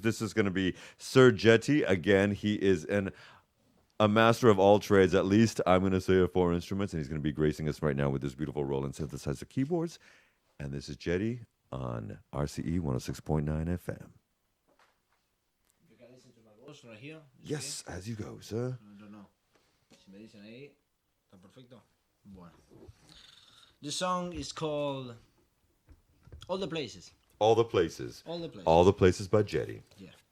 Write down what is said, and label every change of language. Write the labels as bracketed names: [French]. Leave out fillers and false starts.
[English] This is going to be Sir Jetty. Again, he is a master of all trades, at least I'm going to say, of 4 instruments, and he's going to be gracing us right now with this beautiful Roland synthesizer keyboards. And this is Jetty on RCE 106.9 FM. You can listen to my voice right here. Yes, as you go, sir. I don't know. [Spanish] Si me dicen ahí, está perfecto. [English] Bueno. The song is called All the Places. All the Places. All the Places. All the Places by Jetty. Yeah.